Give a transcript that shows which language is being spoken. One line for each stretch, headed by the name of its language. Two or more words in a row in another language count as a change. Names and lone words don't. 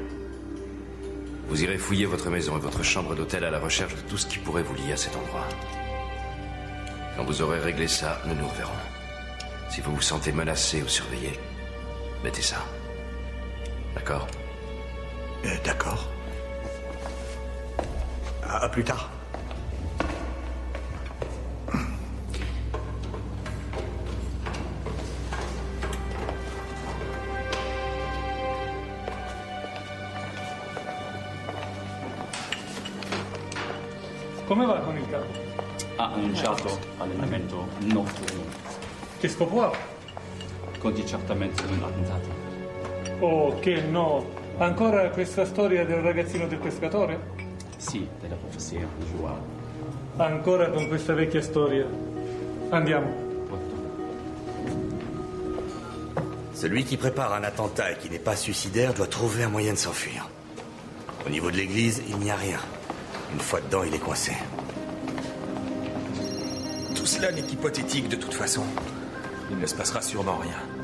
French: Vous irez fouiller votre maison et votre chambre d'hôtel à la recherche de tout ce qui pourrait vous lier à cet endroit. Quand vous aurez réglé ça, nous nous reverrons. Si vous vous sentez menacé ou surveillé, mettez ça. D'accord? D'accord. À plus tard.
Italian: Come va con il capo? Ha annunciato allenamento notturno. Che scopo ha? Conti certamente di un attentato. Oh, che no! Ancora questa storia del ragazzino del pescatore? Sì, della profezia di Joao. Ancora con questa vecchia storia. Andiamo.
French: Celui qui prépare un attentat et qui n'est pas suicidaire doit trouver un moyen de s'enfuir. Au niveau de l'église, il n'y a rien. Une fois dedans, il est coincé. Tout cela n'est qu'hypothétique de toute façon. Il ne se passera sûrement rien.